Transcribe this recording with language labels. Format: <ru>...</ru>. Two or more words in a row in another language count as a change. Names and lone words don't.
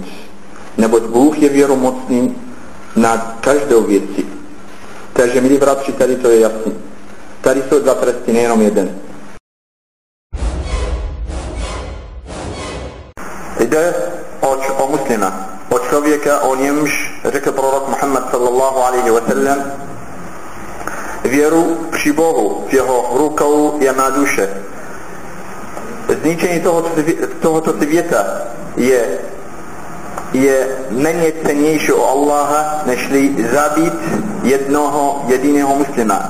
<cs>Neboť Bůh je věromocný na každou věci. Takže, milí bratři, tady to je jasný. Tady jsou dva tresty, nejenom jeden. Jde o muslima, o člověka, o němž řekl prorok Muhammad</cs> <ar>صلى الله عليه وسلم,</ar> <cs>věru při Bohu, v jeho rukou je má duše. Zničení tohoto světa je méně cennější o Allaha, nežli zabít jednoho jediného muslima.</cs>